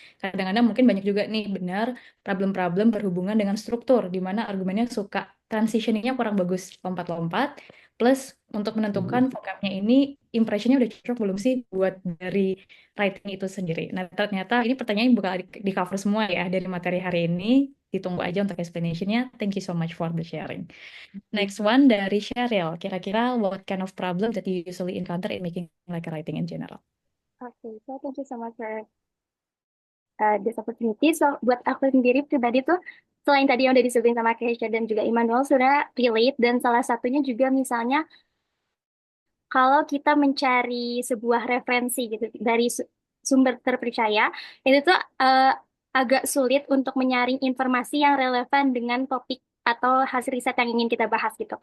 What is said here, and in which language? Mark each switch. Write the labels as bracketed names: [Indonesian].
[Indonesian] Kadang-kadang mungkin banyak juga nih benar problem-problem berhubungan dengan struktur, di mana argumennya suka transitioningnya kurang bagus, lompat-lompat. Plus untuk menentukan vocabnya ini, impressionnya udah cocok belum sih buat dari writing itu sendiri. Nah ternyata ini pertanyaan bakal di cover semua ya dari materi hari ini. Ditunggu aja untuk explanation-nya. [English] Thank you so much for the sharing. Next one dari Cheryl. Kira-kira what kind of problem that you usually encounter in making like a writing in general? Okay, so thank you so much for this opportunity. [Indonesian] So buat aku sendiri pribadi tuh, selain tadi yang udah disebutin sama Keisha dan juga Immanuel, sudah relate. Dan salah satunya juga misalnya, kalau kita mencari sebuah referensi gitu dari sumber terpercaya, itu tuh agak sulit untuk menyaring informasi yang relevan dengan topik atau hasil riset yang ingin kita bahas gitu.